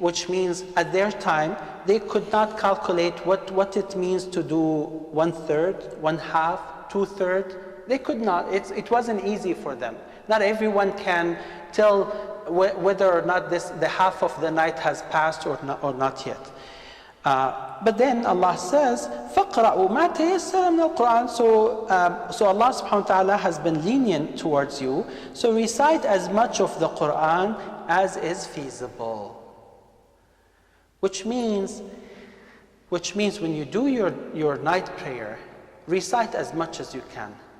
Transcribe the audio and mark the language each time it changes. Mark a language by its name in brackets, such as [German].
[English] Which means at their time, they could not calculate what it means to do 1/3, 1/2, 2/3. They could not. It wasn't easy for them. Not everyone can tell whether or not the half of the night has passed or not yet. But then Allah says, [Arabic] فَقْرَأُوا مَا تَيَسَّرَ مِنَ الْقُرْآنِ. [English] So Allah subhanahu wa ta'ala has been lenient towards you. So recite as much of the Qur'an as is feasible. Which means when you do your night prayer, recite as much as you can.